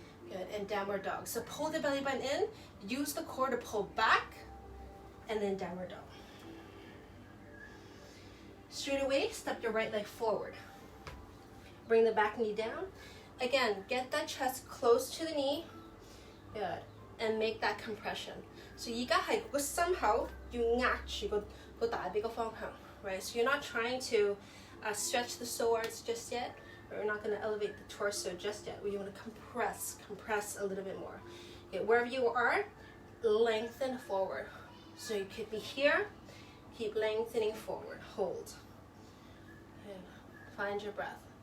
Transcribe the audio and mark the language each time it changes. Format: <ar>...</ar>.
<en>Good, and downward dog. So pull the belly button in, use the core to pull back, and then downward dog. Straight away, step your right leg forward. Bring the back knee down. Again, get that chest close to the knee. Good, and make that compression.</en> <yue>So 而家係個心口要壓住個大髀個方向, right?</yue> <en>So you're not trying to stretch the psoas just yet. We're not going to elevate the torso just yet. We want to compress a little bit more. Okay, wherever you are, lengthen forward. So you could be here, keep lengthening forward. Hold. Okay. Find your breath.</en>